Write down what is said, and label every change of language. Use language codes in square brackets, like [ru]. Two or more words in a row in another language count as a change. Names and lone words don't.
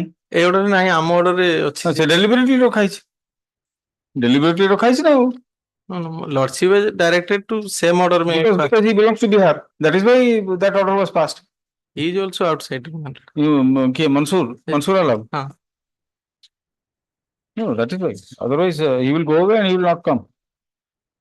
[or] ଏ order ନାହିଁ, ଆମ order ରେ ଅଛି. ସେ deliberately ରଖା ହେଇଛି. Deliberately ରଖା ହେଇଛି ନା ଆଉ. [en] No. Lordship has directed to same order. Because he belongs to Bihar. That is why that order was passed. He is also outside. Mansur Alam. No, that is why. Otherwise, he will go away and he will not come.